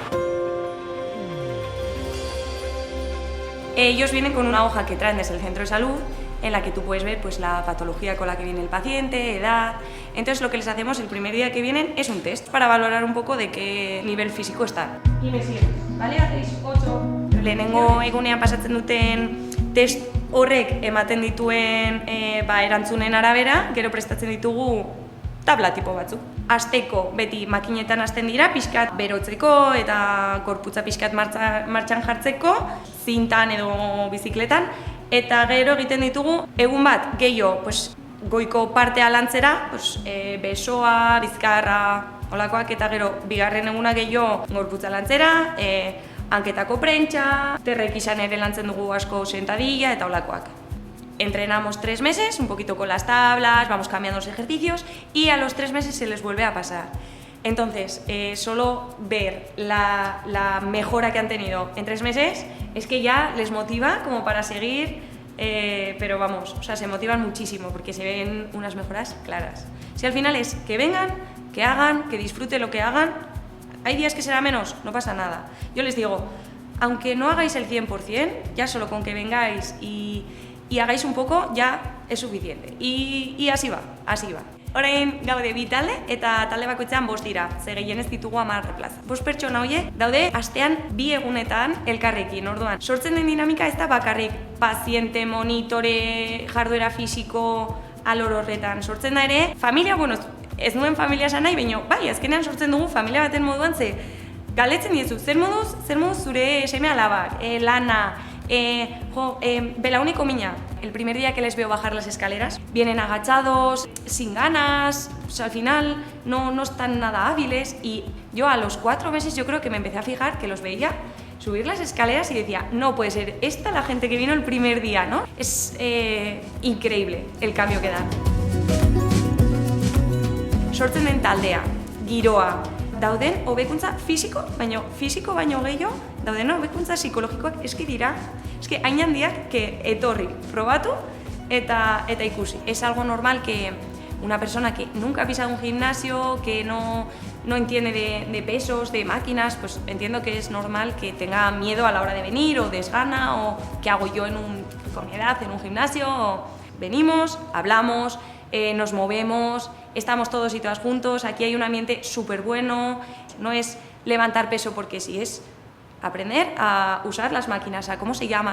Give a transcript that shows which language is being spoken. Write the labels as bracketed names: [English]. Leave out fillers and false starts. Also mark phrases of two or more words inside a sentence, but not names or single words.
[Spanish] Ellos vienen con una hoja que traen desde el centro de salud en la que tú puedes ver la patología con la que viene el paciente, edad. Entonces lo que les hacemos el primer día que vienen es un test para valorar un poco de qué nivel físico están. Y me siguen, ¿vale? Hacéis 8. [Basque] Lehenengo egunean pasatzen duten test horrek ematen dituen erantzunen arabera, gero prestatzen ditugu tabla tipo batzuk. Asteko beti makinetan hasten dira, pixkat berotzeko eta gorputza pixkat martxan jartzeko, zintan edo bizikletan, eta gero egiten ditugu egun bat gehiago goiko partea lantzera, besoa, bizkarra, olakoak, eta gero bigarren eguna gehiago gorputza lantzera, hanketako prentsa, terrek izan ere lantzen dugu asko sentadilla eta olakoak. [Spanish] Entrenamos 3 meses, un poquito con las tablas, vamos cambiando los ejercicios y a los 3 meses se les vuelve a pasar. Entonces, solo ver la mejora que han tenido en 3 meses es que ya les motiva como para seguir, pero vamos, se motivan muchísimo porque se ven unas mejoras claras. Si al final es que vengan, que hagan, que disfruten lo que hagan, hay días que será menos, no pasa nada. Yo les digo, aunque no hagáis el 100%, ya solo con que vengáis y hagáis un poco ya es suficiente. Y así va, así va. [Basque] Orain gaude 2 talde eta talde bakoitzean 5 dira, ze gehienez ditugu 10 plaza. 5 pertsona horiek daude astean 2 egunetan elkarrekin. Orduan, sortzen den dinamika ez da bakarrik paziente, monitore, jarduera fisiko alor horretan. Sortzen da ere, familia, Ez nuen familia esan nahi, baina bai, azkenean sortzen dugu familia baten moduan, ze galetzen diezu, zer moduz zure seme alabak, lana, belauneko mina. [Spanish] El primer día que les veo bajar las escaleras, vienen agachados, sin ganas, o sea, al final no están nada hábiles, y yo a los 4 meses yo creo que me empecé a fijar que los veía subir las escaleras y decía, no puede ser esta la gente que vino el primer día, ¿no? Es increíble el cambio que dan. [Basque] Sortzen den taldea, giroa, dauden hobekuntza fisiko baino gehiago, dauden hobekuntza psikologikoak eski dira. Eski hain handiak que etorri, probatu eta ikusi. [Spanish] Es algo normal que una persona que nunca ha pisado un gimnasio, que no entiende de pesos, de máquinas, pues entiendo que es normal que tenga miedo a la hora de venir, o desgana, o qué hago yo con mi edad en un gimnasio. Venimos, hablamos, nos movemos, estamos todos y todas juntos, aquí hay un ambiente súper bueno, no es levantar peso porque sí, es aprender a usar las máquinas, a cómo se llaman.